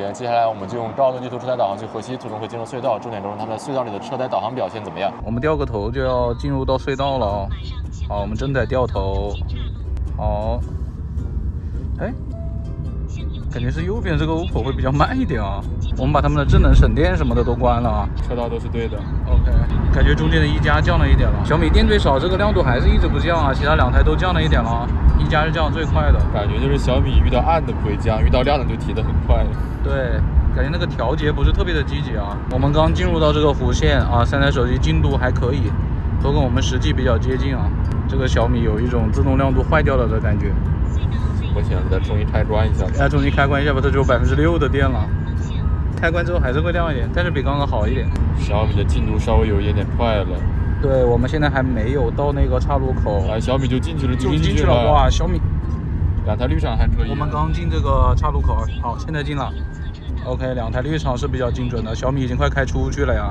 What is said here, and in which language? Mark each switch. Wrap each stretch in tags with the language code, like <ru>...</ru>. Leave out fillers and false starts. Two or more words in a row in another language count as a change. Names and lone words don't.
<zh>接下來我們就用高德地圖車載導航去河西，途中會進入隧道，重點就是它的隧道裡的車載導航表現怎麼樣。我們掉個頭就要進入到隧道了哦。好，我們正在掉頭。好，哎， 感觉是右邊這個 OPPO 會比較慢一點啊。我們把他們的智能省電什麼的都關了啊。車道都是對的。 OK， 感覺中間的一加降了一點了。小米電最少，這個亮度還是一直不降啊，其他兩台都降了一點了。一加是降最快的，感覺就是小米遇到暗的不会降，遇到亮的就提得很快。對，感覺那個調節不是特別的積極啊。我們剛進入到這個弧線啊，三台手機進度還可以，都跟我們實際比較接近啊。這個小米有一種自动亮度壞掉了的感覺。我想再重新開關一下，再重新開關一下吧，它只有6%的電了。開關之後還是會亮一點，但是比刚剛好一點。小米的進度稍微有一点快了。对，我们现在还没有到那个岔路口。啊，小米就进去了，已经进去了。哇，小米两台绿厂还可以。我们刚进这个岔路口，好，现在进了。OK， 两台绿厂是比较精准的，小米已经快開出去了呀。</zh>